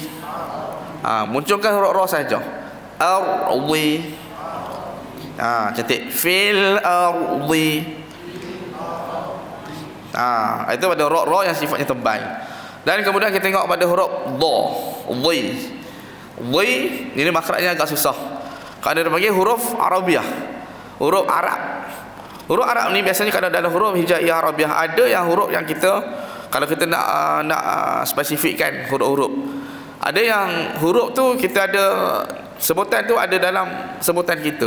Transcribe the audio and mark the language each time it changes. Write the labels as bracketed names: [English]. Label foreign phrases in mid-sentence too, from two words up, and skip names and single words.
[Malay] Munculkan huruf ra saja. Ardi. Cantik. [Arabic] في الأرض. [Malay] Itu pada huruf ra yang sifatnya tebal. Dan kemudian kita tengok pada huruf dha, dhi. Dhi ini makhrajnya agak susah. Kalau dia panggil huruf Arabiah, huruf Arab. Huruf Arab ni biasanya kalau dalam huruf hijaiyah Arabiah ada yang huruf yang kita kalau kita nak spesifikkan huruf-huruf. Ada yang huruf tu kita ada sebutan tu ada dalam sebutan kita.